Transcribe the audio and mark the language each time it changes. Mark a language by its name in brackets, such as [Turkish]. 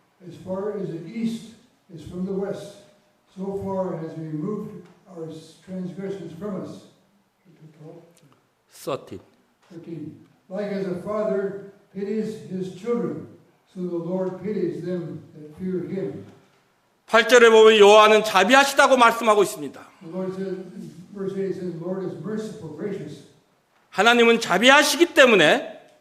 [English] As far as the east is from the west, so far has he removed our transgressions from us. 13. 13. Like as a father pities his children, so the Lord pities them that fear him. [Korean] 8절에 보면 여호와는 자비하시다고 말씀하고 있습니다. [English] The Lord says, verse 8 says, the Lord is merciful, gracious. [Korean] 하나님은 자비하시기 때문에